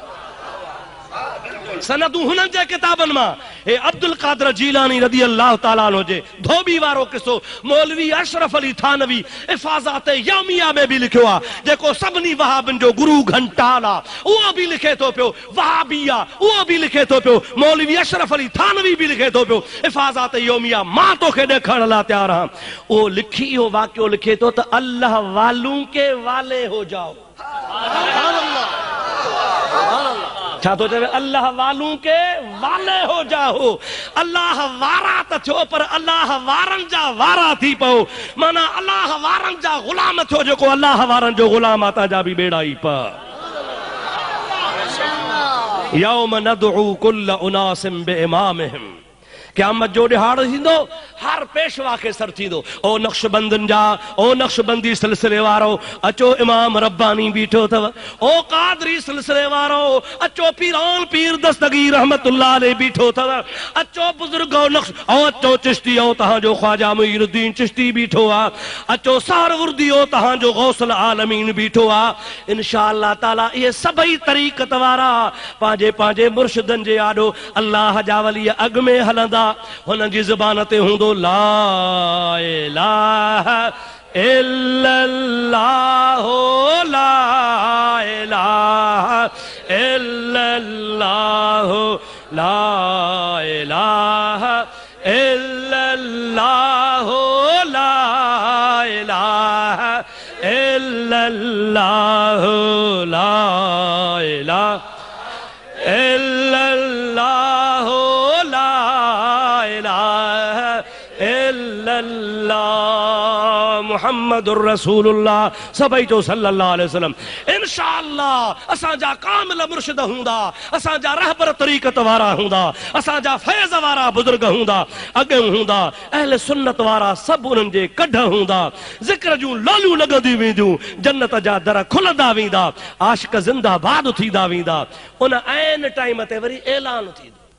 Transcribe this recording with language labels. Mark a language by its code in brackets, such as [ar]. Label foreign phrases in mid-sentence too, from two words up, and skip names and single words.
[sd] सनदूं हुननि जे किताबनि मां, हे अब्दुल कादर जीलानी [ar] رضي الله تعالى عنه [sd] जे धोबी वारो किसो मौलवी अशरफ अली थानवी हिफाज़त यौमिया में भी लिखियो आहे, जेको सभिनी वहाबिन जो गुरु घंटाल आहे, उहो बि लिखे थो पियो, वहाबी आहे उहो बि लिखे थो पियो, मौलवी अशरफ अली थानवी बि लिखे थो पियो, हिफाज़त यौमिया मां तोखे ॾेखारण लाइ तयार आहियां। उहो लिखी इहो वाक़ियो लिखे थो त [ur] اللہ والوں کے والے ہو جاؤ. [sd] छा तो चवे? [ur] اللہ والوں کے والے ہو جاؤ. [sd] अल्लाह वारा त थियो, पर अल्लाह वारन जा वारा थी पओ, माना अल्लाह वारन जा गुलाम थियो, जेको अल्लाह वारन जो गुलाम आता जा भी बेड़ा ई पा। [ar] يوم ندعو كل أناس بإمامهم, [sd] क़यामत जो ॾिहाड़ थींदो हर पेशवा खे सर थींदो ओ नक्शबंदन जा ओ नक्शबंदी सिलसिले वारो अचो इमाम रब्बानी बीठो अथव ओ कादरी सिलसिले वारो अचो पीरान पीर दस्तगीर [ar] رحمة الله عليه [sd] बीठो अथव अचो बुजुर्ग ओ नक्श ओ अचो चिश्ती ओ तहांजो ख्वाजा मुईनुद्दीन चिश्ती बीठो आ अचो सारवुर्दी ओ तहांजो गौसल आलमीन बीठो आ [ar] إن شاء الله تعالى [sd] ये सभई तरीक़त वारा पांजे पांजे मुर्शिदन जे आॾो अल्लाह जा वली अॻ में हलंदा हुन जी ज़ुबान ते हूंदो [ar] لا إله إلا الله لا إله إلا الله لا إله إلا الله لا إله إلا الله لا إله إلا الله لا إله إلا الله محمد رسول الله [sd] सभई जो [ar] सल्लल्लाहु عليه وسلم [sd] इंशाअल्लाह असांजा कामिल मुर्शिद हूंदा असांजा रहबर तरीक़त वारा हूंदा असांजा फैज़ वारा बुजुर्ग हूंदा अॻे हूंदा अहले सुन्नत वारा सभु उन्हनि जे कढ हूंदा ज़िक्र जूं लालियूं लॻंदी वेंदियूं जन्नत जा दर खुलंदा वेंदा आशिक ज़िंदाबाद थींदा वेंदा उन ऐन टाइम ते वरी ऐलान थींदो